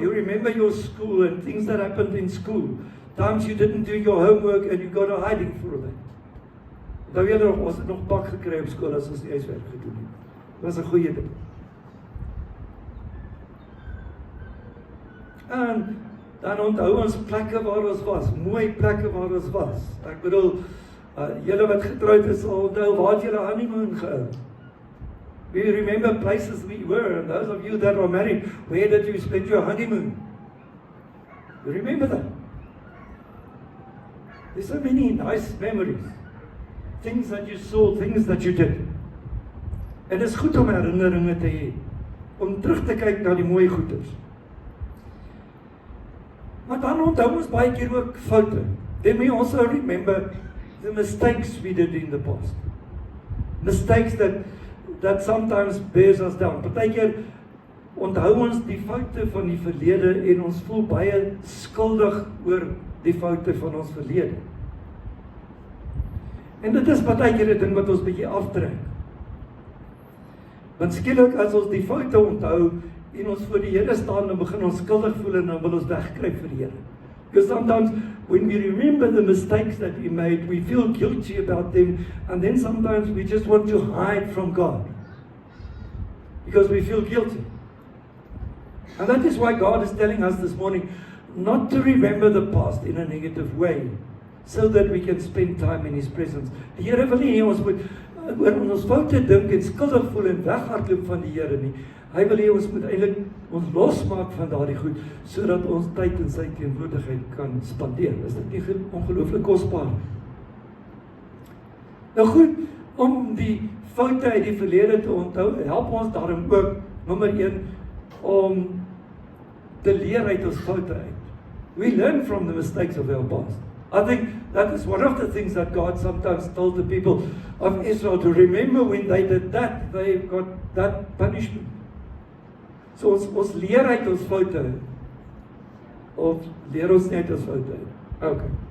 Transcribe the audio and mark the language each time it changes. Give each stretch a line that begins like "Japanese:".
English: You remember your school and things that happened in school. Times you didn't do your homework and you got a hiding for that.
Afrikaans: Onthou jy nog, ons het nog pak gekry op skool as ons die huiswerk gedoen het. Dit was 'n goeie ding. En dan onthou ons plekke waar ons was, mooi plekke waar ons was. Ek bedoel, julle wat getrouwd is, sal onthou, waar het julle honeymoon gehou?
English: We remember places we were, and those of you that are married, where did you spend your honeymoon? You remember that? There's so many nice memories. Things that you saw, things that you did.
Afrikaans: En dit is goed om herinneringe te hê, om terug te kyk na die mooi goeders. Maar dan onthou ons baie keer ook foute.
English: Then we also remember the mistakes we did in the past. Mistakes that sometimes bears us down.
Afrikaans: Partykeer onthou ons die foute van die verlede en ons voel baie skuldig oor die foute van ons verlede. En dit is partykeer 'n ding wat ons bietjie aftrek. Want skielik as ons die foute onthou en ons voor die Here staan, dan begin ons skuldig voel en dan wil ons wegkruip vir die Here.
English: Because sometimes when we remember the mistakes that we made, we feel guilty about them, and then sometimes we just want to hide from God because we feel guilty. And that is why God is telling us this morning not to remember the past in a negative way, so that we can spend time in His presence.
Afrikaans: Die Here wil nie hê ons moet oor ons foute dink en skuldig voel en weghardloop van die Here nie. Hy wil hê ons moet eintlik ons losmaak van daardie goed, sodat ons tyd in sy teenwoordigheid kan spandeer. Is dit nie ongelooflik kosbaar? Nou goed, om die foute uit die verlede te onthou, help ons daarom ook, nommer 1, om te leer uit ons foute uit.
English: We learn from the mistakes of our past. I think that is one of the things that God sometimes told the people of Israel to remember when they did that, they got that punishment.
Afrikaans: So ons leer uit ons foute, of leer ons net ons foute uit? Okay.